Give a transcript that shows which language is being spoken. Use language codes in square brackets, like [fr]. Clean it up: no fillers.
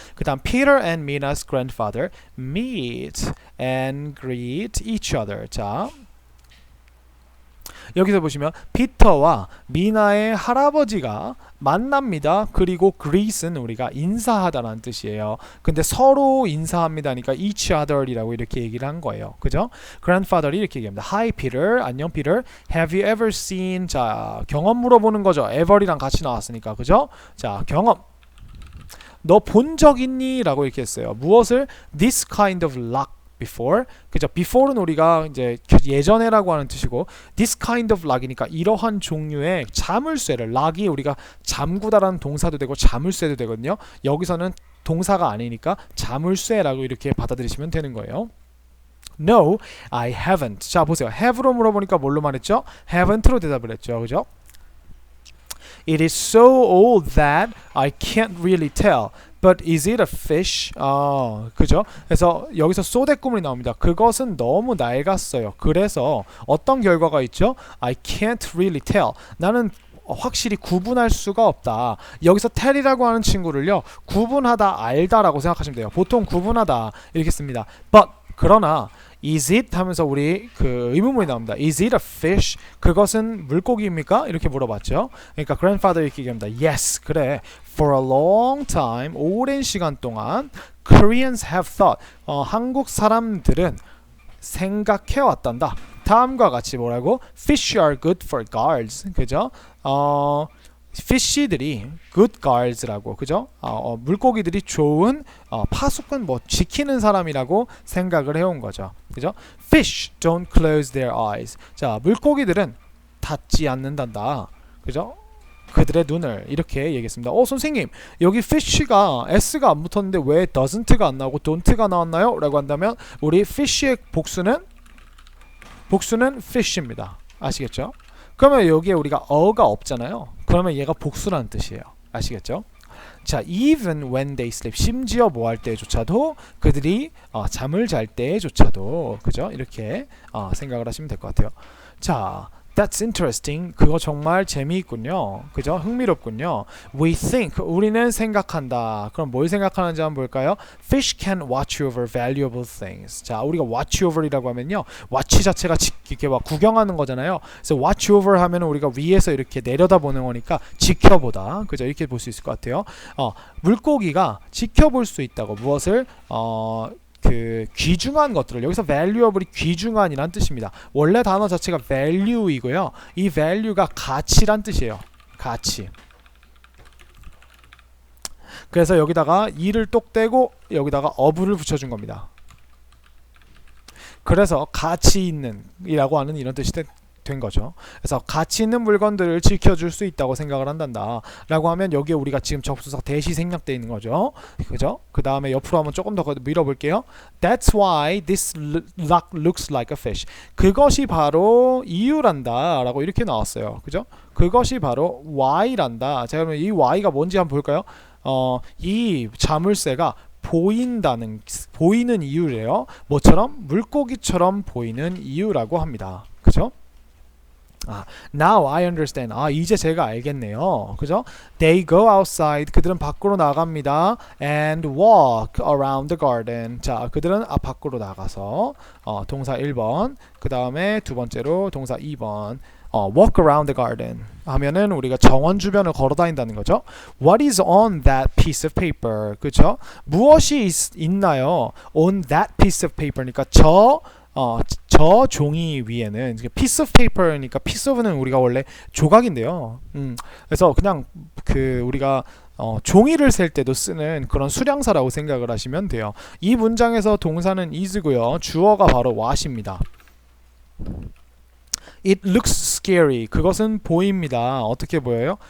[en] 그 다음 Peter and Mina's grandfather meet and greet each other. [ko] 자, 여기서 보시면 피터와 미나의 할아버지가 만납니다. 그리고 greet은 우리가 인사하다라는 뜻이에요. 근데 서로 인사합니다니까 each other이라고 이렇게 얘기를 한 거예요. 그죠? grandfather이 이렇게 얘기합니다. [en] Hi Peter, 안녕 Peter. Have you ever seen? [ko] 자, 경험 물어보는 거죠. ever이랑 같이 나왔으니까. 그죠? 자, 경험. 너 본 적 있니? 라고 이렇게 했어요. 무엇을? [en] This kind of luck. before 그죠? [ko] before는 우리가 이제 예전에라고 하는 뜻이고 [en] this kind of luck [ko] 이니까 이러한 종류의 자물쇠를 luck이 우리가 잠그다라는 동사도 되고 자물쇠도 되거든요. 여기서는 동사가 아니니까 자물쇠라고 이렇게 받아들이시면 되는 거예요. [en] No, I haven't. [ko] 자, 보세요. have로 물어보니까 뭘로 말했죠? haven't로 대답을 했죠. 그죠? [en] It is so old that I can't really tell. But is it a fish? 그죠? [ko] 그래서 여기서 소대꾸물이 나옵니다. 그것은 너무 낡았어요. 그래서 어떤 결과가 있죠? [en] I can't really tell. [ko] 나는 확실히 구분할 수가 없다. 여기서 tell이라고 하는 친구를요 구분하다, 알다라고 생각하시면 돼요. 보통 구분하다 이렇게 씁니다. but 그러나 is it 하면서 우리 그 의문문이 나옵니다. is it a fish? 그것은 물고기입니까? 이렇게 물어봤죠. 그러니까 grandfather 이렇게 얘기합니다. yes, 그래. [en] for a long time, [ko] 오랜 시간 동안 [en] Koreans have thought, [ko] 한국 사람들은 생각해 왔단다. 다음과 같이 뭐라고? [en] Fish are good for guards. [ko] 그죠? fish들이 [en] good guards [ko] 라고, 그죠? 물고기들이 좋은 파수꾼, 뭐 지키는 사람이라고 생각을 해온 거죠. 그죠? [en] Fish don't close their eyes. [ko] 자, 물고기들은 닫지 않는단다. 그죠? 그들의 눈을 이렇게 얘기했습니다. 선생님, 여기 fish가 s가 안 붙었는데 왜 doesn't가 안 나오고 don't가 나왔나요? 라고 한다면 우리 fish의 복수는 fish입니다. 아시겠죠? 그러면 여기에 우리가 어가 없잖아요. 그러면 얘가 복수라는 뜻이에요. 아시겠죠? 자, [en] even when they sleep, [ko] 심지어 뭐 할 때조차도, 그들이 잠을 잘 때조차도, 그죠? 이렇게 생각을 하시면 될 것 같아요. 자, [en] That's interesting. [ko] 그거 정말 재미있군요. 그죠? 흥미롭군요. [en] We think. [ko] 우리는 생각한다. 그럼 뭘 생각하는지 한번 볼까요? [en] Fish can watch over valuable things. [ko] 자, 우리가 watch over이라고 하면요. watch 자체가 이렇게 막 구경하는 거잖아요. 그래서 watch over 하면 우리가 위에서 이렇게 내려다보는 거니까 지켜보다. 그죠? 이렇게 볼 수 있을 것 같아요. 물고기가 지켜볼 수 있다고. 무엇을? 그 귀중한 것들을, 여기서 valuable이 귀중한이란 뜻입니다. 원래 단어 자체가 value이고요. 이 value가 가치란 뜻이에요. 가치. 그래서 여기다가 이를 똑 떼고 여기다가 of를 붙여준 겁니다. 그래서 가치 있는 이라고 하는 이런 뜻이 된 거죠. 그래서 가치 있는 물건들을 지켜줄 수 있다고 생각을 한단다 라고 하면 여기에 우리가 지금 접수사 대시 생략되어 있는 거죠. 그죠? 그 다음에 옆으로 한번 조금 더 밀어볼게요. [en] That's why this rock looks like a fish. [ko] 그것이 바로 이유란다 라고 이렇게 나왔어요. 그죠? 그것이 바로 why란다. 자, 그러면 이 why가 뭔지 한번 볼까요? 이 자물쇠가 보이는 이유래요. 뭐처럼? 물고기처럼 보이는 이유라고 합니다. 그죠? [en] Now I understand. [ko] 이제 제가 알겠네요. 그죠? [en] They go outside. [ko] 그들은 밖으로 나갑니다. [en] And walk around the garden. [ko] 자, 그들은 밖으로 나가서 동사 1번, 그 다음에 두 번째로 동사 2번. [en] walk around the garden [ko] 하면은 우리가 정원 주변을 걸어 다닌다는 거죠. [en] What is on that piece of paper? [ko] 그죠? 무엇이 있나요? [en] On that piece of paper [ko] 니까 저 종이 위에는 piece of paper니까 piece of는 우리가 원래 조각인데요. 그래서 그냥 그 우리가 종이를 셀 때도 쓰는 그런 수량사라고 생각을 하시면 돼요. 이 문장에서 동사는 is고요. 주어가 바로 what입니다. [en] It looks scary. [ko] 그것은 보입니다. 어떻게 보여요?